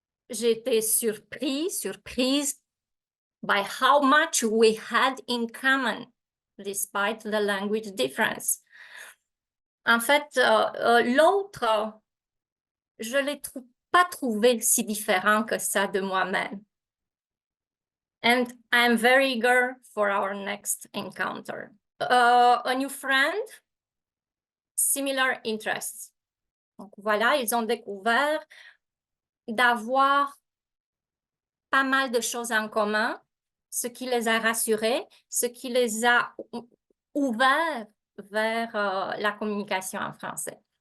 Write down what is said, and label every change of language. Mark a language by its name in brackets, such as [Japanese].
[French] J'ai été surprise [English] by how much we had in common, despite the language difference. [French] En fait, l'autre, je l'ai pas trouvé si différent que ça de moi-même. [English] And I'm very eager for our next encounter. A new friend, similar interests. [French] Donc voilà, ils ont découvert d'avoir pas mal de choses en commun, ce qui les a rassurés, ce qui les a ouverts vers la communication en français.